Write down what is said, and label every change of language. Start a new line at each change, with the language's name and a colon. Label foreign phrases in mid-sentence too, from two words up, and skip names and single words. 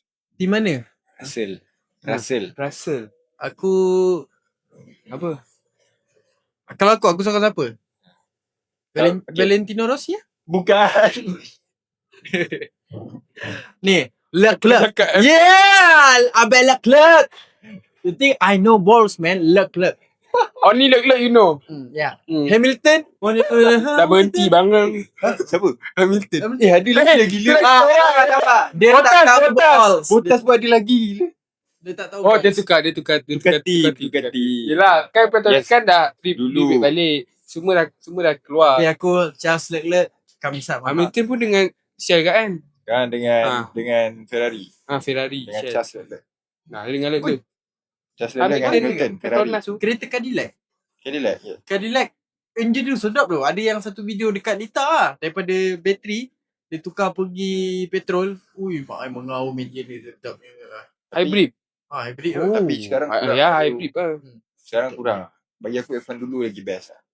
Malay: Di mana? Russell. Aku Apa? Kalau aku suka siapa? Okay. Valentino Rossi ya? Bukan. Ni, Leclerc. Cakap
English: Yeah, Abel Leclerc. You think I know balls man?
Malay: Leclerc.
English: Only Leclerc you know. Yeah. Hmm.
Malay: Hamilton. Dah berhenti bangang. Siapa? Hamilton. Ada lagi gila. Dia tak tahu balls. Botas pun ada lagi gila. Dia tak tahu. Oh balls. dia tukar. Ducati. Yelah kan Petronas
English: Yes.
Malay: kan dah Dulu. repeat balik. Semua dah keluar. Tapi aku Charles Leclerc kami sama. Hamilton pun dengan Shell kan? Kan dengan Ferrari. Ferrari. Dengan Shell. Charles Leclerc. Nah, dengan Leclerc. Charles Leclerc dengan Hamilton. Ferrari. Petronas tu. Kereta Cadillac. Cadillac. Ya. Cadillac engine dia sedap tu. Ada yang satu video dekat Lita lah. Daripada bateri dia tukar pergi petrol. Ui, mak ai mengaum engine dia sedapnya. Hybrid. Hybrid. Tapi sekarang kurang. Ya hybrid lah. Sekarang kurang lah. Bagi aku F1 dulu lagi best lah.